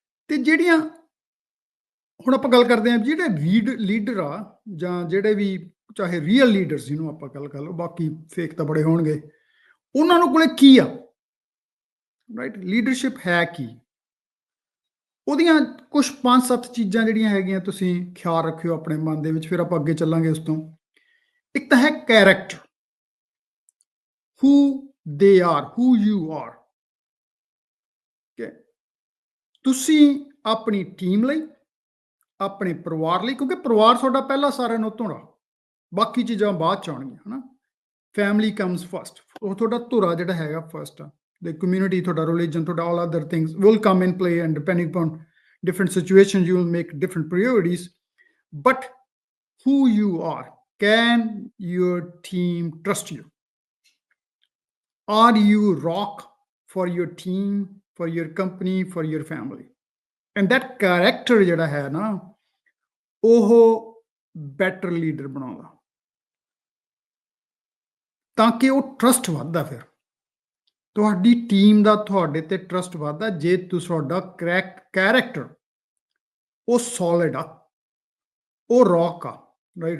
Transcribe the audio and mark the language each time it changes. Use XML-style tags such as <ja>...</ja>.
<pa>ਤੇ ਜਿਹੜੀਆਂ ਹੁਣ ਆਪਾਂ ਗੱਲ ਕਰਦੇ ਹਾਂ ਜਿਹੜੇ ਲੀਡਰ ਆ ਜਾਂ ਜਿਹੜੇ ਵੀ ਚਾਹੇ ਰੀਅਲ ਲੀਡਰਸ ਜਿਹਨੂੰ ਆਪਾਂ ਗੱਲ ਕਰ ਲਓ, ਬਾਕੀ ਫੇਕ ਤਾਂ ਬੜੇ ਹੋਣਗੇ, ਉਹਨਾਂ ਨੂੰ ਕੋਲੇ ਕੀ ਆ, ਰਾਈਟ? ਲੀਡਰਸ਼ਿਪ ਹੈ ਕੀ? ਉਹਦੀਆਂ ਕੁਝ 5-7 ਚੀਜ਼ਾਂ ਜਿਹੜੀਆਂ ਹੈਗੀਆਂ ਤੁਸੀਂ ਖਿਆਲ ਰੱਖਿਓ ਆਪਣੇ ਮਨ ਦੇ ਵਿੱਚ, ਫਿਰ ਆਪਾਂ ਅੱਗੇ ਚੱਲਾਂਗੇ ਉਸ ਤੋਂ।</pa> <en>ਇੱਕ ਤਾਂ ਹੈ character, who they are, who you are, okay?</en> <pa>ਤੁਸੀਂ ਆਪਣੀ ਟੀਮ ਲਈ, ਆਪਣੇ ਪਰਿਵਾਰ ਲਈ, ਕਿਉਂਕਿ ਪਰਿਵਾਰ ਤੁਹਾਡਾ ਪਹਿਲਾ ਸਾਰਿਆਂ ਨਾਲੋਂ ਧੁਰਾ, ਬਾਕੀ ਚੀਜ਼ਾਂ ਬਾਅਦ 'ਚ ਆਉਣਗੀਆਂ, ਹੈ ਨਾ?</pa> <en>family comes first,</en> <pa>ਉਹ ਤੁਹਾਡਾ ਧੁਰਾ ਜਿਹੜਾ ਹੈਗਾ ਫਸਟ ਆ।</pa> <en>The community, ਤੁਹਾਡਾ religion, ਤੁਹਾਡਾ all other things will come in play, and depending upon different situations you will make different priorities. But who you are, can your team trust you? Are you rock for your team, for your company, for your family? And that character</en> <pa>ਜਿਹੜਾ ਹੈ ਨਾ, ਉਹ better leader ਬਣਾਉਂਦਾ, ਤਾਂ ਕਿ ਉਹ trust ਵੱਧਦਾ ਫਿਰ। ਤੁਹਾਡੀ ਟੀਮ ਦਾ ਤੁਹਾਡੇ ਤੇ ਟਰਸਟ ਵੱਧਦਾ ਜੇ ਤੁਹਾਡਾ ਕੈਰੈਕਟਰ ਉਹ ਸੋਲਿਡ ਆ, ਉਹ ਰੌਕ ਆ, ਰਾਈਟ?</pa>